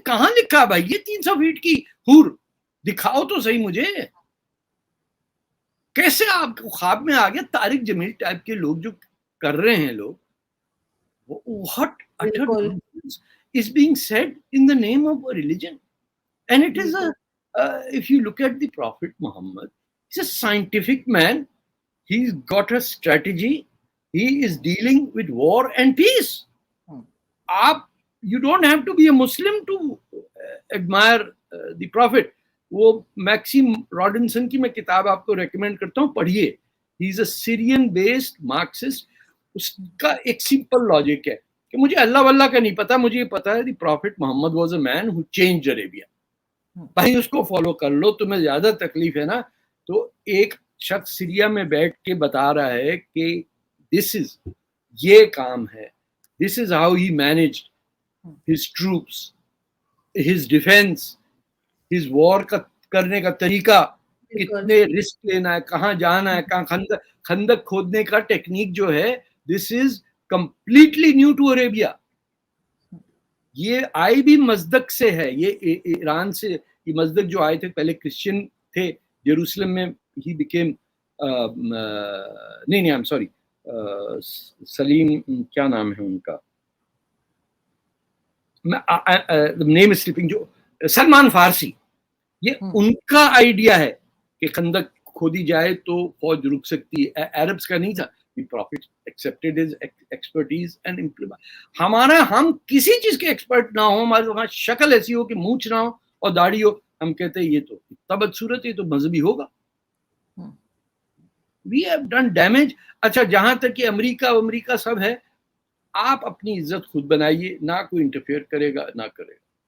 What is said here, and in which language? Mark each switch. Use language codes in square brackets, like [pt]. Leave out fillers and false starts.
[ur] کہاں لکھا بھائی یہ 300 فیٹ کی حور؟ دکھاؤ تو صحیح مجھے. کیسے آپ کو خواب میں آ گیا؟ طارق جمیل ٹائپ کے لوگ جو کر رہے ہیں لوگ, [en] what utter nonsense is being said in the name of a religion. And it is if you look at the Prophet Muhammad, he's a scientific man. He's got a strategy. He is dealing with war and peace. You don't have to be a Muslim to admire the Prophet. [ur] وہ maxim راڈنسن کی میں کتاب آپ کو recommend کرتا ہوں, پڑھیے. [en] He is a Syrian based Marxist. [ur] اس کا ایک سمپل لاجک ہے کہ مجھے اللہ واللہ کا نہیں پتا, مجھے یہ پتا ہے [en] The prophet Muhammad was a man who changed Arabia. [ur] بھائی اس کو فالو کر لو. تمہیں زیادہ تکلیف ہے نا, تو ایک شخص سیریا میں بیٹھ کے بتا رہا ہے کہ [en] this is, یہ کام ہے, this is how he managed his troops, [ur] his defence, his وار کا کرنے کا طریقہ, کتنے رسک لینا ہے, کہاں جانا ہے, کہاں خندق کھودنے کا ٹیکنیک جو ہے, [en] This is completely new to Arabia. [ur] یہ آئی بھی مزدق سے ہے, یہ ایران سے. یہ مزدق جو آئے تھے پہلے کرسچین تھے یروشلم میں, [en] he became [ur] نہیں [en] I'm sorry, [ur] سلیم کیا نام ہے ان کا, [en] name is سلپنگ, [ur] جو سلمان فارسی. یہ ان کا آئیڈیا ہے کہ خندق کھودی جائے تو فوج رک سکتی ہے, عربس کا نہیں تھا. [en] Prophet accepted his expertise and implement. [ur] ہمارا, ہم کسی چیز کے ایکسپرٹ نہ ہو, ہمارے وہاں شکل ایسی ہو کہ مونچھ نہ ہو اور داڑھی ہو, ہم کہتے ہیں یہ تو اتنا بدصورت ہے, یہ تو مذہبی ہوگا. [en] We have done damage. [ur] اچھا, جہاں تک کہ امریکہ سب ہے, آپ اپنی عزت خود بنائیے, نہ کوئی انٹرفیئر کرے گا نہ کرے گا.